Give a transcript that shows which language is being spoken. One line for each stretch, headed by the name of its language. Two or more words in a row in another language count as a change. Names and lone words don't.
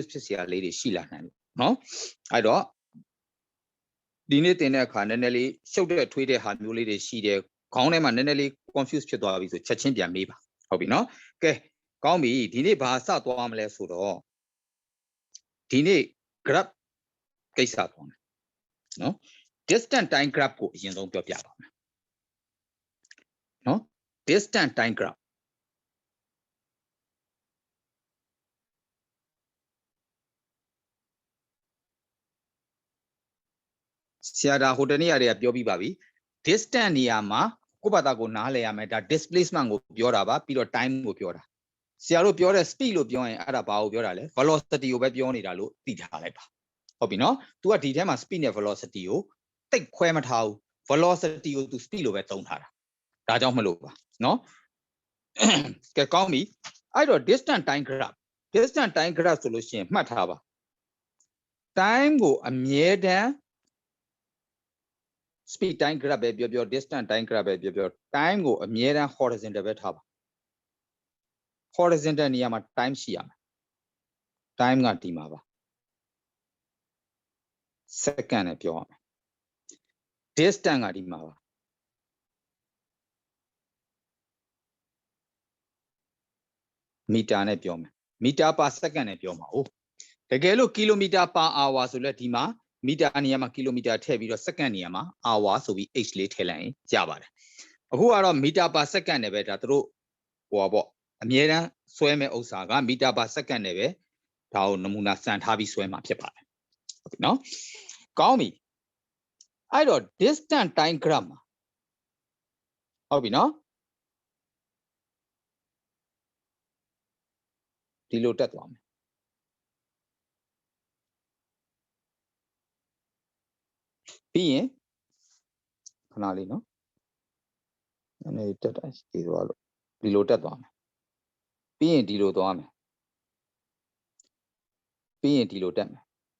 Burmese: ဖြစ်เสียလေးတွေရှိလာနိုင်တယ်เนาะအဲ့တော့ဒီနေ့တင်တဲ့အခါနည်းနည်းလေးရှုပ်တဲ့ထွေးတဲ့ဟာမျိုးလေးတွေရှိတယ်ခေါင်းထဲမှာနည်းနည်းလေး confuse ဖြစ်သွားပြီဆိုချက်ချင်းပြန်မေးပါဟုတ်ပြီနော်ကဲကောင်းပြီဒီနေ့ဘာစသွားမလဲဆိုတော့ဒီနေ့ graph ကိစ္စသွားမယ်နော်
English: distance time graph
Burmese: ကိုအရင်ဆုံးပြောပြပါမယ်နော်
English: distance time graph
Burmese: ဆရာဒါဟိုတနေ့ရတွေကပြောပြီးပါပြီ distance နေရာမှာကိုယ့်ဘာသာကိုနားလည်ရမယ်ဒါ displacement ကိုပြောတာပါပြီးတော့ time ကိုပြောတာဆရာတို့ ပြောတဲ့ speed လို့ပြောရင်အဲ့ဒါဘာကိုပြောတာလဲ velocity ကိုပဲပြောနေတာလို့သိထားလိုက်ပါဟုတ်ပြီနော် तू ကဒီထဲမှာ speed နဲ့ velocity ကိုတိတ်ခွဲမထားဘူး velocity ကို तू speed လို့ပဲသုံးထားတာဒါကြောင့်မလို့ပါနော်ကဲကောင်းပြီအဲ့တော့
English: distance time graph
Burmese: ဆိုလို့ရှိရင်မှတ်ထားပါ time ကိုအမြဲတမ်း
English: speed time graph
Burmese: ပဲပြော
English: distance time graph
Burmese: ပဲပြော time ကိုအမြဲတမ်း horizontal ပဲထားပါ horizontal နေရာမှာ time ရှိရမယ် time ကဒီမှာပါ second နဲ့ပြောရမယ် distance ကဒီမှာပါ meter နဲ့ပြောမယ်
English: meter per second
Burmese: နဲ့ပြောမှာဟုတ်တကယ်လို့ kilometer
English: per hour
Burmese: ဆိုလဲဒီမှာ meter နေရာမှာ kilometer ထည့်ပြီးတော့ second နေရာမှာ hour ဆိုပြီး h လေးထည့်လိုက်ရင်ရပါတယ်အခုကတော့
English: meter per second
Burmese: နဲ့ပဲဒါတို့ဟိုပေါ့အမြဲတမ်းဆွဲမဲ့ဥစ္စာက
English: meter per second
Burmese: နဲ့ပဲဒါကိုနမူနာစံထားပြီးဆွဲမှာဖြစ်ပါတယ်ဟုတ်ပြီနော်ကောင်းပြီအဲ့တော့
English: distance time graph
Burmese: မှာဟုတ်ပြီနော်ဒီလိုတက်သွားမယ် ပြီးရင်ခဏလေးနော်နည်းနည်းတက်တာဒီသွားလို့ဒီလိုတက်သွားမယ်ပြီးရင်ဒီလိုသွားမယ်ပြီးရင်ဒီလိုတက်မယ်